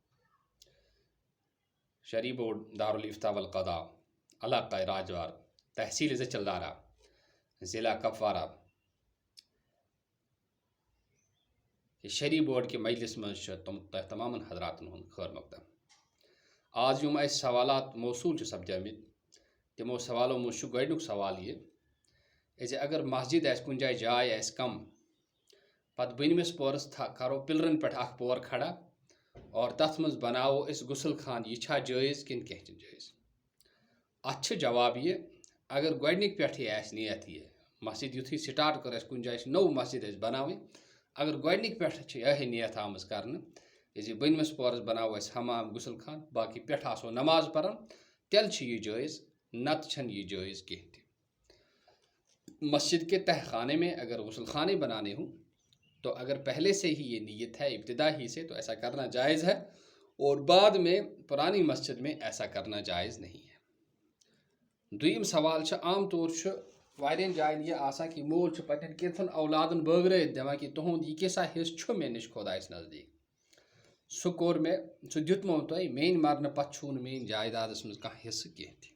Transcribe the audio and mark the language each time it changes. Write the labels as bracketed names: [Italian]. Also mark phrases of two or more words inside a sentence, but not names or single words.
[Urdu] شرعی بورڈ دارالفتاء والقضاء علاقہ راجوار، تحصیل زچلدارہ، ضلع کپوارہ شرعی بورڈ کے مجلس مز تمام حضرات خیر مقدم. [Kashmiri] آج یم اس سوالات موصول سپدمت تمو سوالوں مز گۄڈنیُک سوال یہ زِ اگر مسجد کُنہِ جایہِ آسہِ کم، پتہٕ بٔنمِس پورس کرو پلرن پٮ۪ٹھ اکھ پور کھڑا اور تتھ منٛز بناوو أسۍ غسل خان، یہ چھا جٲیز کِنہٕ کینٛہہ چھُنہٕ جٲیز؟ اتھ چھُ جواب یہ، اگر گۄڈنِک پٮ۪ٹھٕے آسہِ نیت یہ مسجد یُتھُے سٹارٹ کٔر، اَسہِ کُنہِ جایہِ چھِ نٔو مسجد اَسہِ بناوٕنۍ، اگر گۄڈنِک پٮ۪ٹھ چھِ یِہے نیت آمٕژ کرنہٕ زِ بٔنمِس پورس بناوو أسۍ حمام غسل خان، باقی پٮ۪ٹھ آسو نماز پران، تیٚلہِ چھُ یہ جٲیز، نتہٕ چھنہٕ یہ جٲیز کینٛہہ تہِ. [Urdu] مسجد کے تہ خانے میں اگر غسل خانے بنانے ہوں تو اگر پہلے سے ہی یہ نیت ہے ابتدا ہی سے، تو ایسا کرنا جائز ہے، اور بعد میں پرانی مسجد میں ایسا کرنا جائز نہیں ہے. [Kashmiri] دویم سوال چھُ عام طور چھُ واریاہن جائن یہ آسان کہ مول چھُ پننٮ۪ن کینٛژن اولادن بٲگرٲیِتھ دِوان کہ تُہُنٛد یہِ کیٛاہ حصہٕ چھُ مےٚ نِش خۄدایس نزدیٖک. سُہ کوٚر مےٚ، سُہ دیُتمو تۄہہِ، میٛانہِ مرنہٕ پتہٕ چھُو نہٕ میٛٲنۍ جایدادس منٛز کانٛہہ حصہٕ کینٛہہ تہِ.